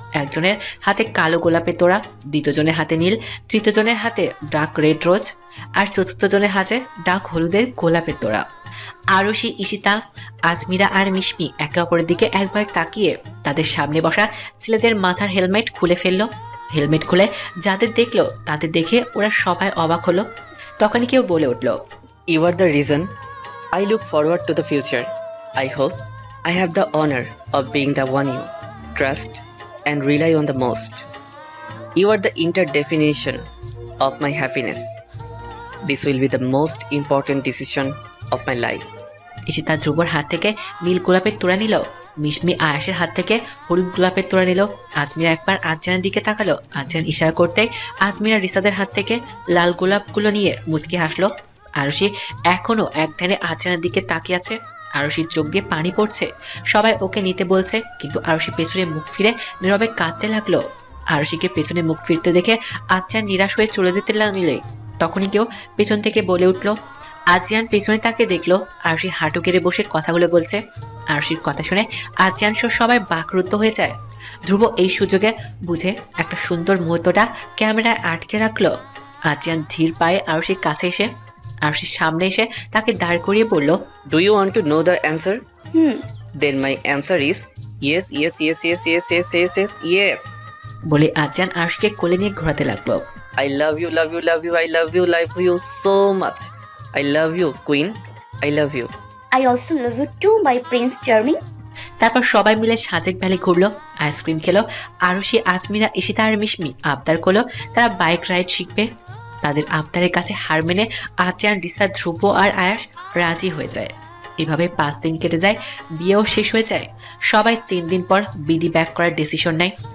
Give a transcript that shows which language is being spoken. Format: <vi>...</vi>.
<bn>একজনের হাতে কালো গোলাপের তোড়া, দ্বিতীয় জনের হাতে নীল, তৃতীয় জনের হাতে ডার্ক রেড রোজ আর চতুর্থ জনের হাতে ডার্ক হলুদের গোলাপের তোড়া। আরশি, ঈশিতা, আজমিরা আর মিশমি একে অপরের দিকে একবার তাকিয়ে তাদের সামনে বসা ছেলেদের মাথার হেলমেট খুলে ফেললো। হেলমেট খুলে যাদের দেখলো তাদের দেখে ওরা সবাই অবাক হলো। তখনই কেউ বলে উঠল,</bn> <en>You are the reason I look forward to the future. I hope I have the honor of being the one you trust and rely on the most. You are the interdefinition of my happiness. This will be the most important decision of my life.</en> <bn>Ishita ধ্রুবর হাত থেকে নীল গোলাপের তোড়া নিল। মিশমি আয়াসের হাত থেকে হলুদ গোলাপের তোড়া নিল। আজমিরা একবার আজজানের দিকে তাকালো। আজজান ইশারা করতে আজমিরা রিসাদের হাত থেকে লাল গোলাপগুলো নিয়ে মুচকি হাসলো। আরশি এখনো এক ধ্যানে আজজানের দিকে তাকিয়ে আছে। আরশির চোখ দিয়ে পানি পড়ছে। সবাই ওকে নিতে বলছে, কিন্তু আরশি পেছনে মুখ ফিরে নীরবে কাঁদতে লাগলো। আরশিকে পেছনে মুখ ফিরতে দেখে আজজান নিরাশ হয়ে চলে যেতে লাগলে তখনই কেউ পেছন থেকে বলে উঠলো। আজজান পেছনে তাকে দেখলো আরশি হাঁটু গেড়ে বসে কথাগুলো বলছে। আরশির কথা শুনে আজজান সহ সবাই বাকরুদ্ধ হয়ে যায়। ধ্রুব এই সুযোগে বুঝে একটা সুন্দর মুহূর্তটা ক্যামেরায় আটকে রাখলো। আজজান ধীর পায়ে আরশির কাছে এসে আরশির সামনে এসে তাকে দাঁড় করিয়ে বলল,</bn> <en>Do you want to know the answer? Hmm Then my answer is yes, yes, yes, yes, yes, yes, yes, yes, yes.</en> <bn>বলে আজজান আরশিকে কোলে নিয়ে ঘোরাতে লাগলো।</bn> <en>I love you, love you, love you, I love you so much. I love you, Queen. I love you. I also love you too, my Prince Charming.</en> <bn>তারপর সবাই মিলে Sajek valley ঘুরলো, ice cream খেলো। আরশি, আজমিরা, ঈশিতা আর মিশমি আবদার করলো তারা বাইক রাইড শিখবে। তাদের আবদারের কাছে হার মেনে আজজান, রিসাদ, ধ্রুব আর আয়াস রাজি হয়ে যায়। এভাবে 5 দিন কেটে যায়, বিয়েও শেষ হয়ে যায়। সবাই 3 দিন পর বিডি ব্যাক করার ডিসিশন নেয়।</bn>